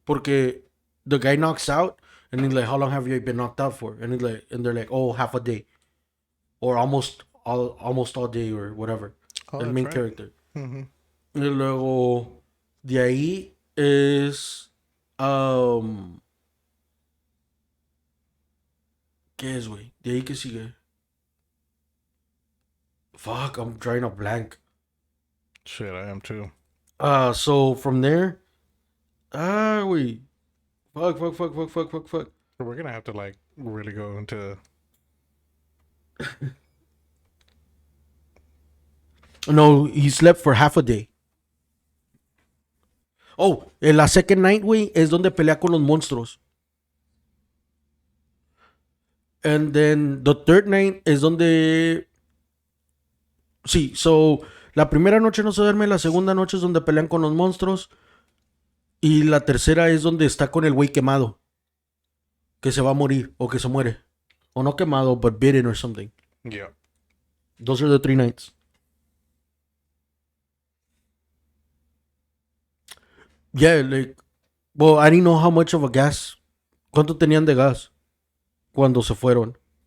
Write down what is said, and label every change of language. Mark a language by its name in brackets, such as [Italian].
[English] Porque the guy knocks out and he's like, how long have you been knocked out for? And they're like, oh, half a day. Or almost all day or whatever. Oh, [Spanish] El [English] that's main right. character. Mm-hmm. [Spanish] Y luego de ahí es ¿qué es, güey? De ahí que sigue. [English] Fuck, I'm drawing a blank. Shit, I am too. So from there, wait. Fuck. So we're gonna have to like really go into. No, he slept for half a day. [Spanish] Oh, en la [English] second night, [Spanish] güey, es donde pelea con los monstruos. [English] And then the third night [Spanish] es donde. Sí, [English] so. [Spanish] La primera noche no se duerme, la segunda noche es donde pelean con los monstruos. Y la tercera es donde está con el güey quemado. Que se va a morir o que se muere. O no quemado, [English] but bitten or something. Yeah. Those are the 3 nights. Yeah, like. Well, I didn't know how much of a gas. [Spanish] ¿Cuánto tenían de gas cuando se fueron?